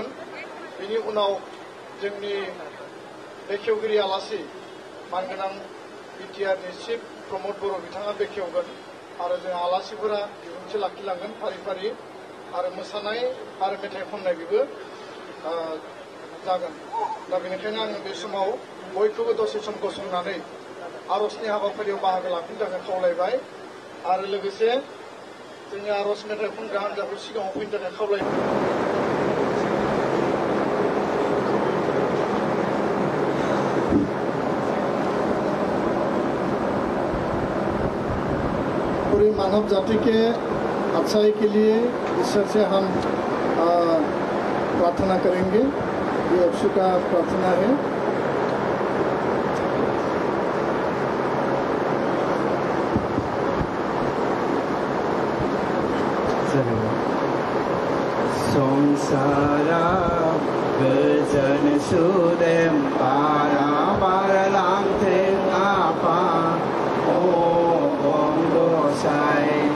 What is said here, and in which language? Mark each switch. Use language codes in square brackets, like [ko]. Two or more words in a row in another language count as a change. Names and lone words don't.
[brx] बेनि उनाव जोंनि बेखेवगिरि आलासि मानगोनां BTRनि चिफ प्रमद बर' बिथाङा बेखेवगोन आरो जों आलासिफोरा बिबुंथि लाखिलांगोन फारि फारि आरो मोसानाय आरो मेथाइ खननाय बेबो जागोन। दा बेनिखायनो आङो बे समाव बयखौबो दसे सम गसंनानै आर'जनि हाबाफारियाव बाहागो लाफिननो थाखाय खावलायबाय आरो लोगोसे जोंनि आर'ज मेथाइ खनग्रा हान्जाखौ सिगाङाव फैनो थाखाय खावलायबाय। [hi] पूरी मानव जाति के अच्छाई के लिए ईश्वर से हम प्रार्थना करेंगे। ये एब्सू का प्रार्थना है। [brx] Songsara gojan sudem para lang theng apa om dosai